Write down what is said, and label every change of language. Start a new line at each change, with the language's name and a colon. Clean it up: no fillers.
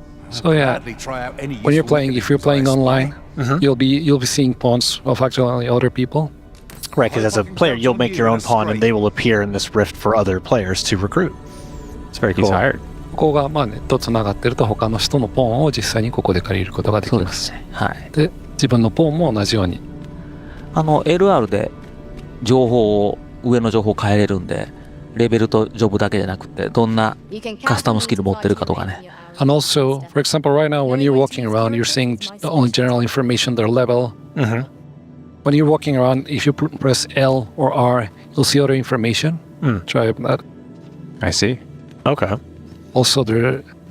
English: So yeah, when if you're playing online, you'll be seeing pawns of actually other people. Right, because as a player, you'll make your own pawn, and they will appear in this rift for other players to recruit. It's very cool. He's hired.
Japanese: ここがネットつながってると他の人のポーンを実際にここで借りることができます。はい。で、自分のポーンも同じように。 LR で上の情報を変えれるんで、レベルとジョブだけじゃなくて、どんなカスタムスキル持ってるかとかね。
English: And also, for example, right now when you're walking around, you're seeing only general information, their level. When you're walking around, if you press L or R, you'll see other information. Try that. I see. Okay. Also, there